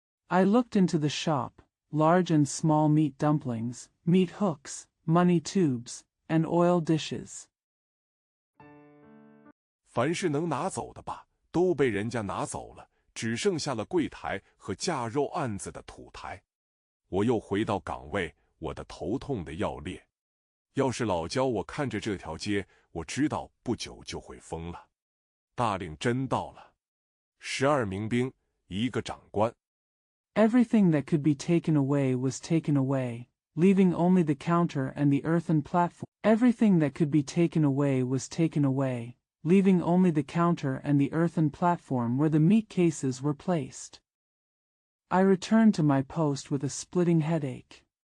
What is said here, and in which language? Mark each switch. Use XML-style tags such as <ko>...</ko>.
<en>I looked into the shop, large and small meat dumplings, meat hooks, money tubes, and oil dishes.</en> <zh>凡是能拿走的吧，都被人家拿走了，只剩下了柜台和架肉案子的土台。我又回到岗位，我的头痛的要裂。要是老教我看着这条街，我知道不久就会疯了。大令真到了，12名兵，一个长官。</zh> <en>Everything that could be taken away was taken away, leaving only the counter and the earthen platform. Everything that could be taken away was taken away, leaving only the counter and the earthen platform where the meat cases were placed. I returned to my post with a splitting headache.</en>